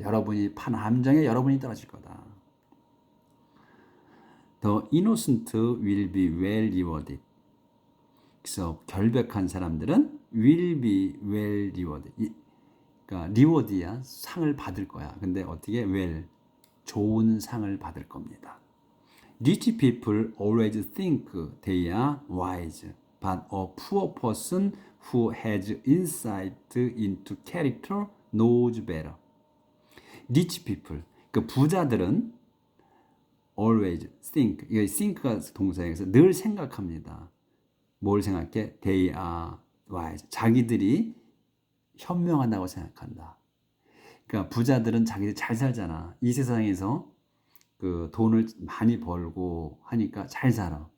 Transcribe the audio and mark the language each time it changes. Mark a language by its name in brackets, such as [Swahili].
[Korean] 여러분이 판 함정에 여러분이 떨어질 거다. [English] The innocent will be well rewarded. [Korean] 그래서 결백한 사람들은 [English] will be well rewarded. [Korean] 그러니까 리워드야. 상을 받을 거야. 근데 어떻게 well 좋은 상을 받을 겁니다. [English] Rich people always think they are wise, but a poor person who has insight into character knows better. Rich people, [Korean] 그 부자들은 [English] always think, [Korean] 이게 think가 동사에서 늘 생각합니다. 뭘 생각해? [English] They are wise. [Korean] 자기들이 현명하다고 생각한다. 그러니까 부자들은 자기들이 잘 살잖아. 이 세상에서 그 돈을 많이 벌고 하니까 잘 살아.